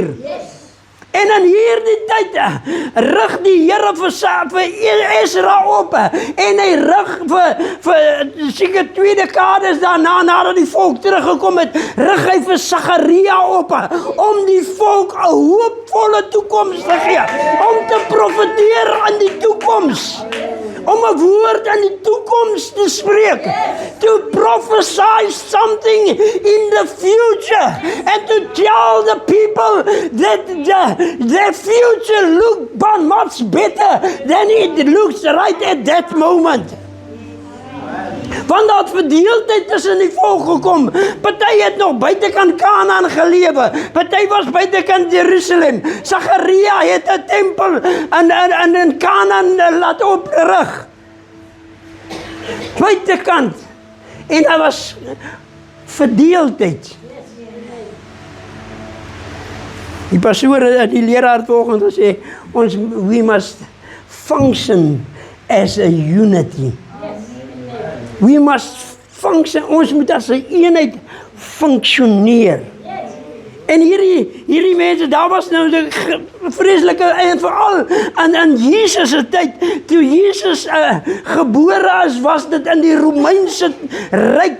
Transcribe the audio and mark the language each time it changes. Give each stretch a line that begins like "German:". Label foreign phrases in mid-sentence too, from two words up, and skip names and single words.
Afrikaans: En in hierdie tyd rig die Here vir Esra op, en hy rig vir seker 2 dekades daarna, nadat die volk teruggekom het, rig hy vir Sagaria op, om die volk 'n hoopvolle toekoms te gee, om te profeteer in die toekoms, om 'n woord in die toekoms te spreek,
English: to prophesy something in the future, and to tell the people that their future look much better than it looks right at that moment.
Afrikaans: Want dat verdeeldheid tussen die volk gekom. Party het nog buitekant Kanaan gelewe. Party was buitekant Jerusalem. Sagaria het 'n tempel in Kanaan laat oprig. Buitekant. En daar was verdeeldheid. Die pastoor, die leraar volgens gesê,
English: we must function as a unity. We must function,
Afrikaans: ons moet as 'n eenheid funksioneer. En hierdie mense, daar was nou die vreeslike, en veral in Jesus se tyd, toe Jesus gebore is, was dit in die Romeinse ryk.